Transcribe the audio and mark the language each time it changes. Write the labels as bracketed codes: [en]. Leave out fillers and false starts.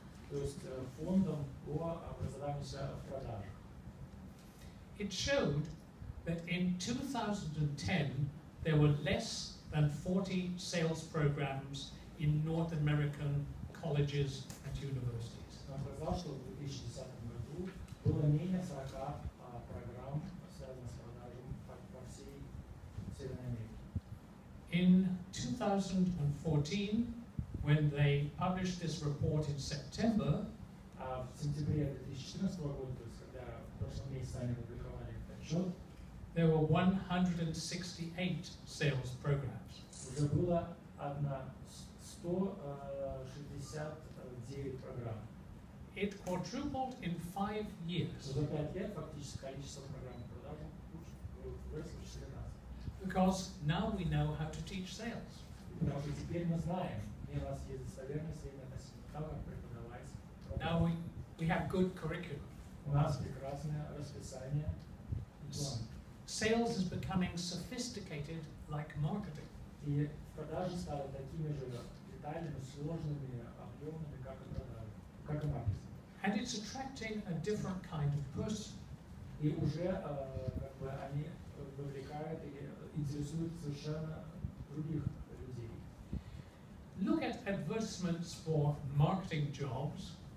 [ru] То есть фондом по образованию в продажах. [en] It showed that in 2010 there were less than 40 sales programs in North American colleges and universities. [ru] Он сказал, что в 2010 году было менее 40 программ, связанных с продажами по всей Северной Америке. [en] In 2014, when they published this report in September, [ru] В сентябре 2014 года, то есть когда в прошлом месяце они опубликовали этот отчет, [en] there were 168 sales programs. [ru] уже было 169 программ. [en] It quadrupled in 5 years [ru] За 5 лет фактически количество программ по продажам выросло в 4 раза. [en] because now we know how to teach sales. [ru] Потому что теперь мы знаем, у нас есть достоверные сведения относительно того, как преподавать [en] Now [ru] продажи. [en] we have good curriculum. [ru] У нас прекрасное расписание и план. [en] Sales is becoming sophisticated like marketing. [ru] И продажи стали такими же детальными, сложными, объемными, как и продажи, как и маркетинг. [en] And it's attracting a different kind of person. [ru] И уже как бы они вовлекают и интересуют совершенно других людей. [en] Look at advertisements for marketing jobs.